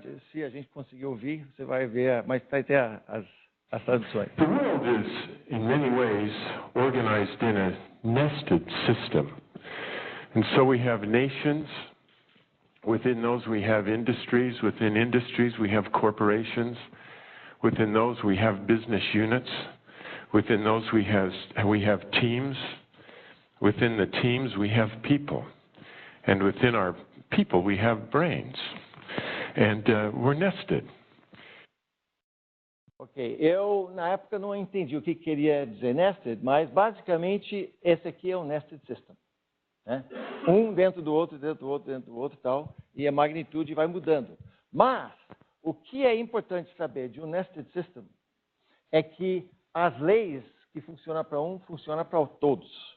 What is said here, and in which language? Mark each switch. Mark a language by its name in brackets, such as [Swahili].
[Portuguese] Se a gente conseguir ouvir, você vai ver, mas vai ter as traduções. [English] The world is, in many ways, organized in a nested system. And so we have nations. Within those we have industries. Within industries we have corporations. Within those we have business units. Within those we have teams. Within the teams we have people. And within our people we have brains. And we're nested. [Portuguese] Ok, eu na época não entendi o que queria dizer nested, mas basicamente esse aqui é um nested system, né? Um dentro do outro, dentro do outro, dentro do outro e tal, e a magnitude vai mudando. Mas o que é importante saber de um nested system é que as leis que funcionam para um, funcionam para todos.